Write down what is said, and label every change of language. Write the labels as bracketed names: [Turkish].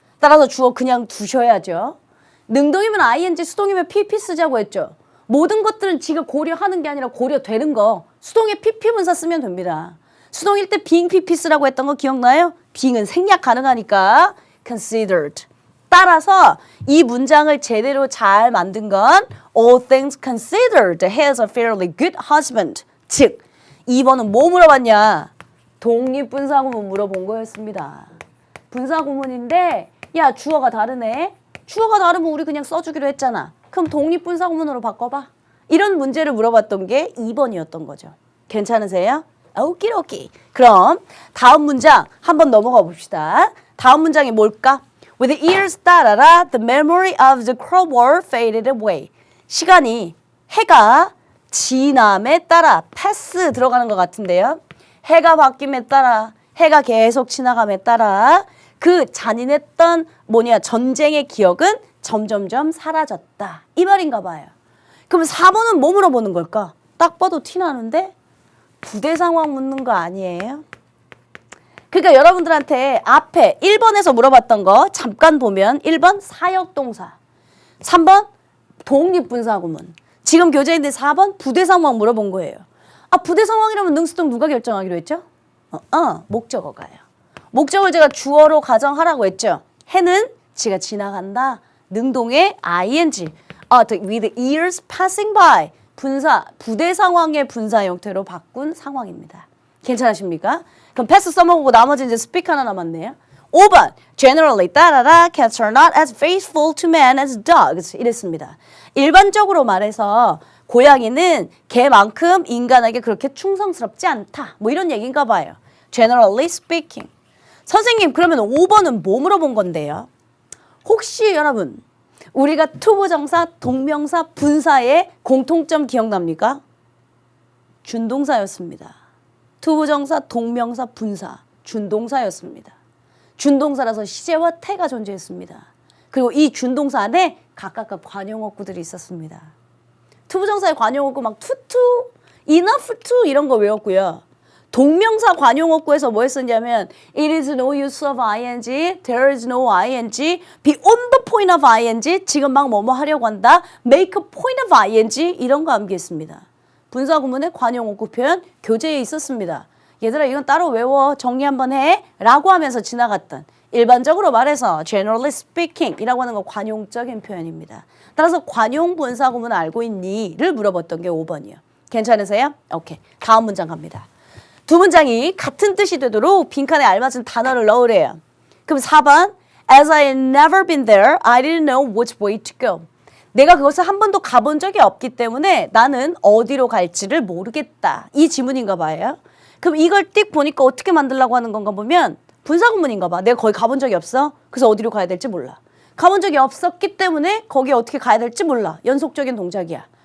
[Korean] 따라서 주어 그냥 두셔야죠. 능동이면 ing, 수동이면 pp 쓰자고 했죠. 모든 것들은 지가 고려하는 게 아니라 고려되는 거. 수동에 pp 분사 쓰면 됩니다. 수동일 때 being pp 쓰라고 했던 거 기억나요? being은 생략 가능하니까 considered. 따라서 이 문장을 제대로 잘 만든 건 [English] all things considered has a fairly good husband. [Korean] 즉 2번은 뭐 물어봤냐? 독립분사구문 물어본 거였습니다. 분사구문인데 야 주어가 다르네. 주어가 다르면 우리 그냥 써주기로 했잖아. 그럼 독립분사구문으로 바꿔봐. 이런 문제를 물어봤던 게 2번이었던 거죠. 괜찮으세요? 오키도키. 그럼 다음 문장 한번 넘어가 봅시다. 다음 문장이 뭘까? [English] With the years 따라라 the memory of the crowbar faded away. [Korean] 시간이 해가 지남에 따라 패스 들어가는 것 같은데요. 해가 바뀜에 따라 해가 계속 지나감에 따라 그 잔인했던 전쟁의 기억은 점점점 사라졌다. 이 말인가 봐요. 그럼 4번은 뭐 물어보는 걸까? 딱 봐도 티나는데 부대 상황 묻는 거 아니에요? 그러니까 여러분들한테 앞에 1번에서 물어봤던 거 잠깐 보면 1번 사역동사, 3번 독립분사구문, 지금 교재인데 4번 부대 상황 물어본 거예요. 부대 상황이라면 능수동 누가 결정하기로 했죠? 목적어가요. 목적을 제가 주어로 가정하라고 했죠. 해는 지가 지나간다. 능동의 ing. [English] With years passing by. [Korean] 분사, 부대 상황의 분사 형태로 바꾼 상황입니다. 괜찮으십니까? 그럼 패스 써먹고 나머지 이제 스피크 하나 남았네요. 5번. [English] Generally 따라라 cats are not as faithful to men as dogs. [Korean] 이랬습니다. 일반적으로 말해서 고양이는 개만큼 인간에게 그렇게 충성스럽지 않다. 이런 얘기인가 봐요. [English] Generally speaking. [Korean] 선생님 그러면 5번은 뭐 물어본 건데요? 혹시 여러분 우리가 투부정사, 동명사, 분사의 공통점 기억납니까? 준동사였습니다. 투부정사, 동명사, 분사, 준동사였습니다. 준동사라서 시제와 태가 존재했습니다. 그리고 이 준동사 안에 각각 관용어구들이 있었습니다. 투부정사의 관용어구 막 투투, enough to 이런 거 외웠고요. 동명사 관용어구에서 뭐 했었냐면 [English] It is no use of ing, [Korean] there is no ing, be on the point of ing, 지금 막 뭐뭐 하려고 한다, [English] make a point of ing [Korean] 이런 거 암기했습니다. 분사구문의 관용어구 표현 교재에 있었습니다. 얘들아 이건 따로 외워 정리 한번 해 라고 하면서 지나갔던 일반적으로 말해서 [English] generally speaking [Korean] 이라고 하는 건 관용적인 표현입니다. 따라서 관용 분사구문을 알고 있니?를 물어봤던 게 5번이요. 괜찮으세요? 오케이. 다음 문장 갑니다. 두 문장이 같은 뜻이 되도록 빈칸에 알맞은 단어를 넣으래요. 그럼 4번 [English] As I had never been there, I didn't know which way to go. [Korean] 내가 그것을 한 번도 가본 적이 없기 때문에 나는 어디로 갈지를 모르겠다. 이 지문인가 봐요. 그럼 이걸 띡 보니까 어떻게 만들려고 하는 건가 보면 분사구문인가 봐. 내가 거기 가본 적이 없어. 그래서 어디로 가야 될지 몰라. 가본 적이 없었기 때문에 거기에 어떻게 가야 될지 몰라. 연속적인 동작이야.